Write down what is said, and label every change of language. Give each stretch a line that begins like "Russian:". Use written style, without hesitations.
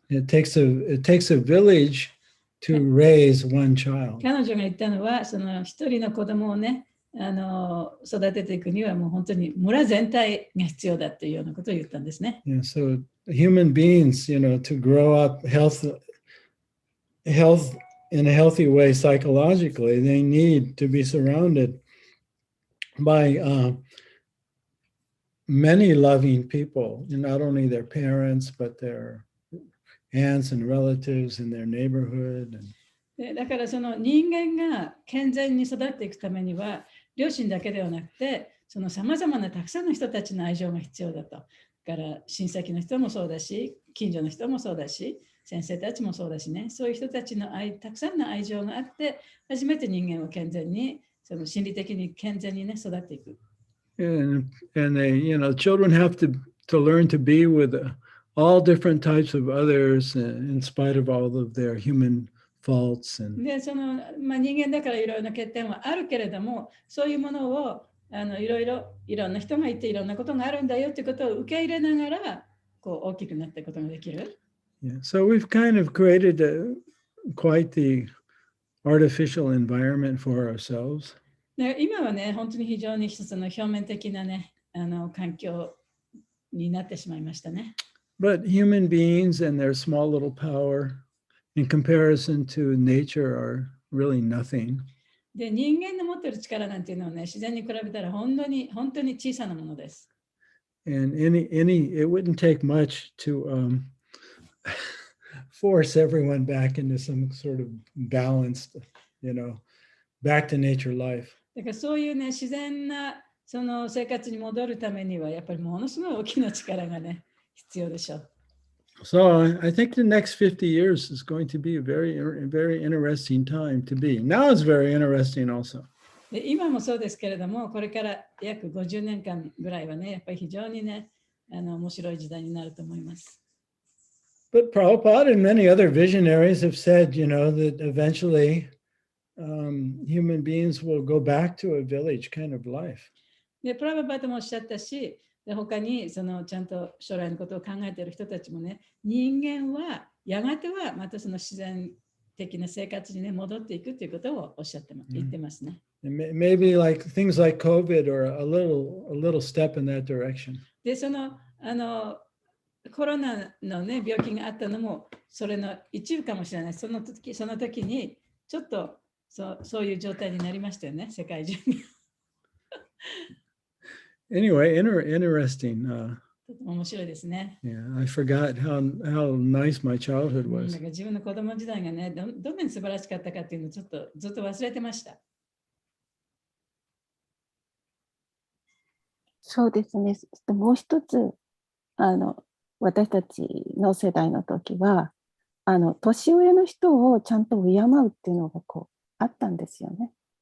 English: It takes a village to raise one child.
Japanese: 彼女が言ったのは、その一人の子供をね、育てていくにはもう本当に村全体が必要だっていうようなことを言ったんですね。
English: Yeah, so human beings, to grow up health in a healthy way psychologically, they need to be surrounded by many loving people, not only their parents, but their aunts and relatives in their neighborhood.
Japanese: だからその人間が健全に育っていくためには、両親だけではなくて、そのさまざまなたくさんの人たちの愛情が必要だと。だから親戚の人もそうだし、近所の人もそうだし、先生たちもそうだしね、そういう人たちのたくさんの愛情があって、初めて人間は健全に、その心理的に健全にね、育っていく。
English: And they, children have to learn to be with all different types of others in spite of all of their human faults.
Japanese: で、人間だからいろいろな欠点はあるけれども、そういうものをいろんな人がいていろんなことがあるんだよということを受け入れながら、こう大きくなっていくことができる。
English: Yeah, so we've kind of created quite the artificial environment for ourselves.
Japanese: で今はね、本当に非常に一つの表面的なね、環境になってしまいましたね。
English: But human beings and their small little power in comparison to nature are really nothing.
Japanese: で、人間の持っている力なんていうのはね、自然に比べたら本当に小さなものです。
English: And it wouldn't take much to force everyone back into some sort of balanced, back to nature life.
Japanese: だからそういうね、自然なその生活に戻るためには、やっぱりものすごい大きな力がね、必要でしょう。
English: So I think the next 50 years is going to be a very interesting time to be. Now it's very interesting also.
Japanese: で今もそうですけれども、これから約50年間ぐらいはね、やっぱり非常にね、面白い時代になると思います。
English: But Prabhupada and many other visionaries have said, you know, that eventually human beings will go back to a village kind of life.
Japanese: で、プラバパトもおっしゃったし、で他にそのちゃんと将来のことを考えている人たちもね、人間はやがてはまたその自然的な生活に、ね、戻っていくということをおっしゃって言ってますね。
English: Maybe like things like COVID or a little step in that direction.
Japanese: で、そのコロナの、ね、病気があったのもそれの一部かもしれない。その時にちょっとそういう状態になりましたよね、世界中に。
English: Anyway, interesting.
Japanese: とても面白いですね。
English: Yeah, I forgot how nice my childhood
Japanese: だ
English: was.
Japanese: から自分の子供時代がね、どんなに素晴らしかったかっていうのをちょっとずっと忘れてました。そうですね。もう一つ、私たちの世代の時は、年上の人をちゃんと敬うっていうのがあったんですよね。